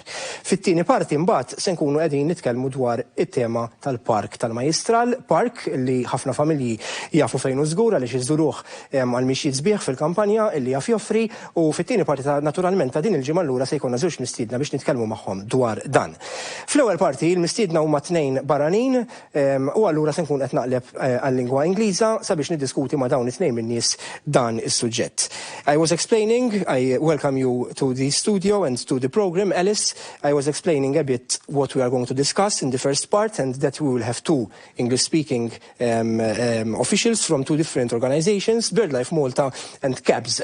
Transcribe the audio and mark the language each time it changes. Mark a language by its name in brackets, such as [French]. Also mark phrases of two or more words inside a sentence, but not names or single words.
[Maltese] Fit-tieni parti mbagħad se nkunu qegħdin nitkellmu dwar it-tema tal-Park tal-Majistral, park li ħafna familji jafu fejn hu żgur għaliex iżuruh għal mixjiet sbieħ fil-kampanja illi jaf joffri u fit-tieni parti naturalment ta' din il-ġimgħa allura se jkollna żewġ mistiedna biex nitkellmu magħhom dwar dan. Fl-ewwel parti il-mistiedna huma tnejn barranin u allura se nkun qed naqleb għal-lingwa Ingliża sabiex niddiskuti ma' dawn it-tnejn min-nies dan is-suġġett. [English] I was explaining, I welcome you to the studio and to the program, Alice. I was explaining a bit what we are going to discuss in the first part and that we will have two English-speaking officials from two different organizations, BirdLife Malta and CABS.